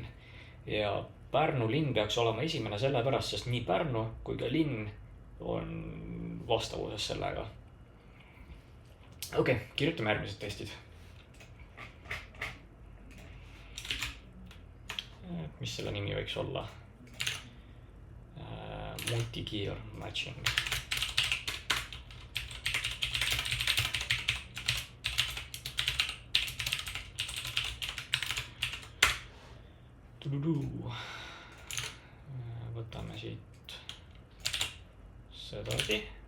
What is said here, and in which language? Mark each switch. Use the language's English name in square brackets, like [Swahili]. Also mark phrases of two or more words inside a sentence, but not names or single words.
[Estonian] Ja Pärnu linn peaks olema esimene sellepärast, sest nii Pärnu kui ka linn on vastavuses sellega. Okei, kirjutame järgmised testid. Mis selle nimi võiks olla? [English] Multi-gear matching. [Estonian] Võtame siit sedasi.